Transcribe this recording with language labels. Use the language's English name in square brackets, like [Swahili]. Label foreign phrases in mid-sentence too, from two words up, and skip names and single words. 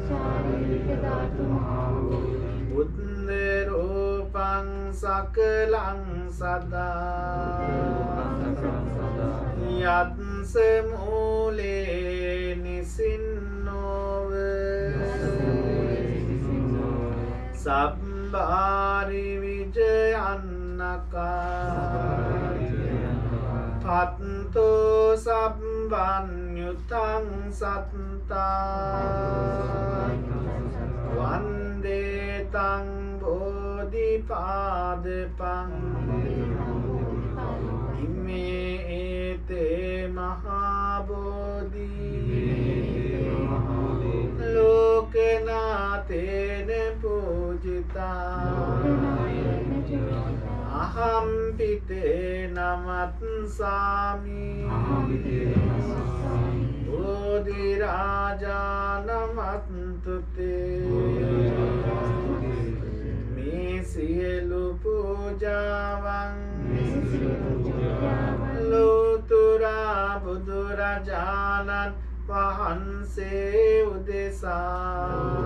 [Pali] බුද්ධ රූපං සකලං සදා යත්ස මූලේ නිසින්නෝව සබ්බාරි විජයන්නකා පත්තෝ සබ්බන්යුතං සත්තා වන්දේ තං බෝධිපාදපං ඉමේ ඒතේ මහා බෝධි ලෝකනාතේන පූජිතා අහම්පිතේ නමත්සාමි බෝධි රාජා නමත්තුතේ [Sinhala] මේ සියලු පූජාවන් ලෝතුරා බුදුරජාණන් වහන්සේ උදෙසා